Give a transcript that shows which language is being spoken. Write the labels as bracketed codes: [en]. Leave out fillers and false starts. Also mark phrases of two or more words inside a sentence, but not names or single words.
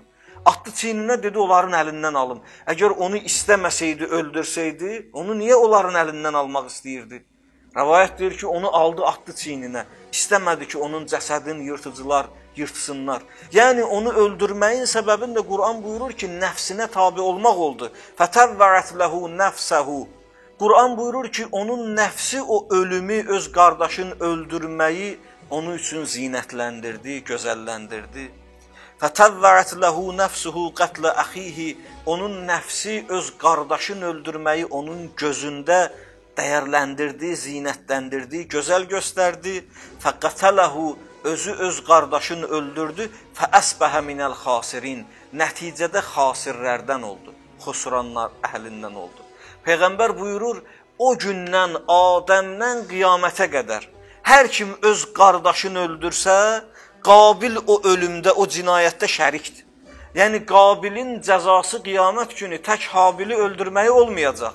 [az] Atdı çiyninə, dedi, onların əlindən alım. Əgər onu istəməsəydi, öldürsəydi, onu niyə onların əlindən almaq istəyirdi? Rəvayət deyir ki, onu aldı, atdı çiyninə. İstəmədi ki, onun cəsədini yırtıcılar yırtsınlar. Yəni, onu öldürməyin səbəbini də Quran buyurur ki, nəfsinə tabi olmaq oldu. [ar] فَتَوَّعَتْ لَهُ نَفْسَهُ [az] Quran buyurur ki, onun nəfsi o ölümü, öz qardaşını öldürməyi onun üçün zinətləndirdi, gözəlləndirdi. [ar] فَتَوَّعَتْ لَهُ نَفْسُهُ قَتْلَ أَخِيهِ [az] Onun nəfsi öz qardaşını öldürməyi onun gözündə dəyərləndirdi, zinətləndirdi, gözəl göstərdi. فَقَتَلَهُ Özü öz qardaşını öldürdü. [ar] فَأَسْبَهَ مِنَ الْخَاسِرِينَ [az] Nəticədə xasirlərdən oldu, xusranlar əhlindən oldu. Peyğəmbər buyurur, o gündən Adəmdən qiyamətə qədər hər kim öz qardaşını öldürsə, Qabil o ölümdə, o cinayətdə şərikdir. Yəni, Qabilin cəzası qiyamət günü tək Habili öldürməyi olmayacaq.